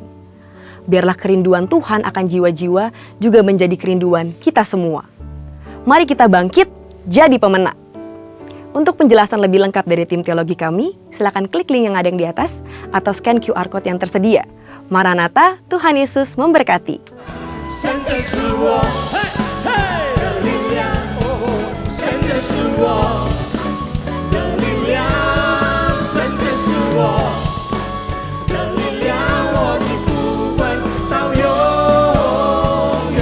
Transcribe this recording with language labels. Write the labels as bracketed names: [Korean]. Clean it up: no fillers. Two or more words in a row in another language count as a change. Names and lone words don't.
[Indonesian] Biarlah kerinduan Tuhan akan jiwa-jiwa juga menjadi kerinduan kita semua. Mari kita bangkit, jadi pemenang. Untuk penjelasan lebih lengkap dari tim teologi kami, silakan klik link yang ada di atas atau scan QR Code yang tersedia. Maranatha, Tuhan Yesus memberkati. [Chinese] 神就是我的力量，神就是我的力量，神就是我的力量，我的福分到永远。